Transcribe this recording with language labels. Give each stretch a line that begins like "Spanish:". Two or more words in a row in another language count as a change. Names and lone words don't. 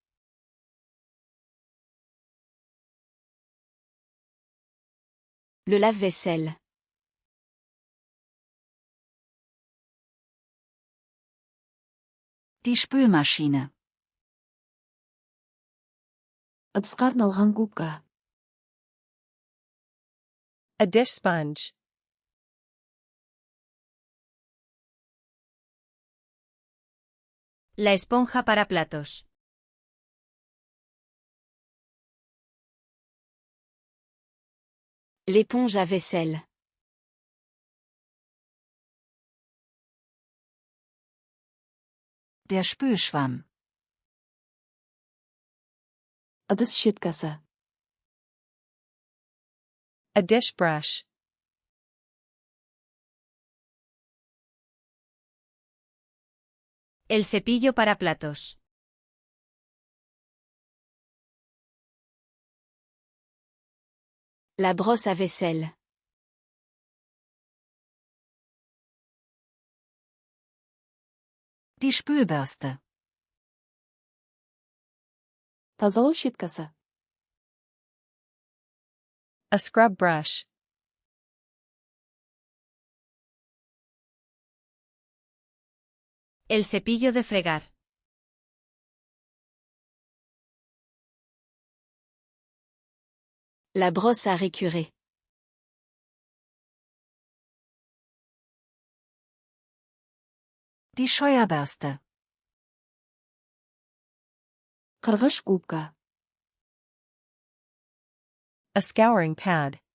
French: Le lave-vaisselle.
German: Die Spülmaschine.
Kazakh: Ыдысқа арналған губка.
English: A dish sponge.
Spanish: La esponja para platos.
French: L'éponge à vaisselle.
German: Der Spülschwamm.
Kazakh: Ыдыс щеткасы.
English: A dish brush.
Spanish: El cepillo para platos.
French: La brosse à vaisselle.
German: Die Spülbürste.
Kazakh: Тазалау щеткасы.
English: A scrub brush.
Spanish: El cepillo de fregar.
French: La brosse à récurer.
German: Die Scheuerbürste.
Kazakh: Қырғыш губка.
English: A scouring pad.